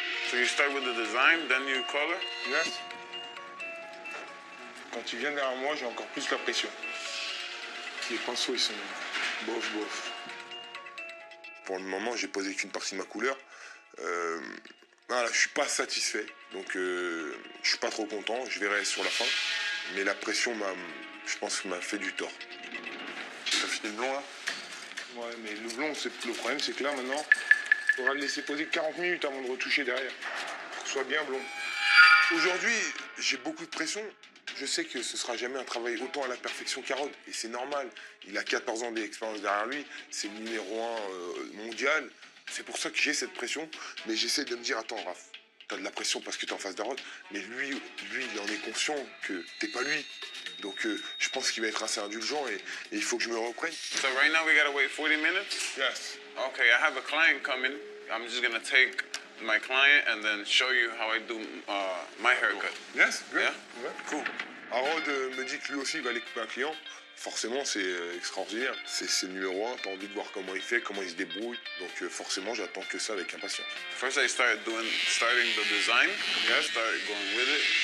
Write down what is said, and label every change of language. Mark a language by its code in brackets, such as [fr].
[en] So you start with the design, then you color? Yes. [fr] Quand tu viens derrière moi, j'ai encore plus la pression. Les pinceaux, ils sont bof. Pour le moment, j'ai posé qu'une partie de ma couleur. Voilà, je suis pas satisfait, donc je suis pas trop content. Je verrai sur la fin, mais la pression je pense, m'a fait du tort. T'as fini le blond là? Ouais, mais le blond, le problème, c'est que là maintenant, il faudra le laisser poser 40 minutes avant de retoucher derrière, pour que ce soit bien blond. Aujourd'hui, j'ai beaucoup de pression. Je sais que ce sera jamais un travail autant à la perfection qu'Harold, et c'est normal. Il a 14 ans d'expérience derrière lui, c'est le numéro 1 mondial. C'est pour ça que j'ai cette pression, mais j'essaie de me dire, attends Raph, t'as de la pression parce que t'es en face d'Harold, mais lui, il en est conscient que t'es pas lui. Donc je pense qu'il va être assez indulgent et il faut que je me reprenne. [en] So right now we gotta wait 40 minutes? Yes. Okay, I have a client coming. I'm just gonna take my client and then show you how I do my haircut. Yes, good. Yeah? [fr] Ouais. [en] Cool. [fr] Harold me dit que lui aussi il va aller couper un client. Forcément, c'est extraordinaire. C'est le numéro 1, t'as envie de voir comment il fait, comment il se débrouille. Donc forcément, j'attends que ça avec impatience. [en] First I starting the design. Yeah, started going with it.